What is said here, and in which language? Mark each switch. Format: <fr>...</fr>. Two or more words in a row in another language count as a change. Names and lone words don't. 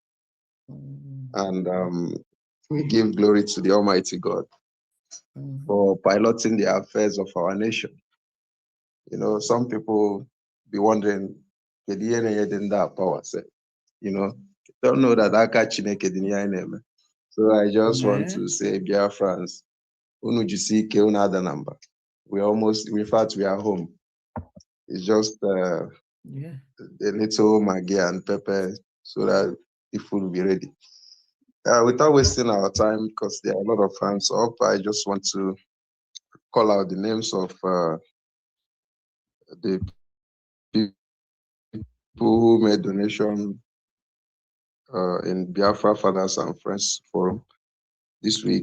<en>And we give glory to the Almighty God for piloting the affairs of our nation. You know, some people be wondering, power, don't know that</en> <ig>aka Chineke dị n'ihe anyị na-eme.</ig> <en>So I just want to say,</en> <ig>Biafrans, unu jisi ike, unu ada na mba.</ig> <en>In fact, we are home. It's just a little Maggi and pepper so that the food will be ready. Without wasting our time, because there are a lot of hands up, I just want to call out the names of the people who made donation in Biafra Fathers and Friends Forum this week.</en>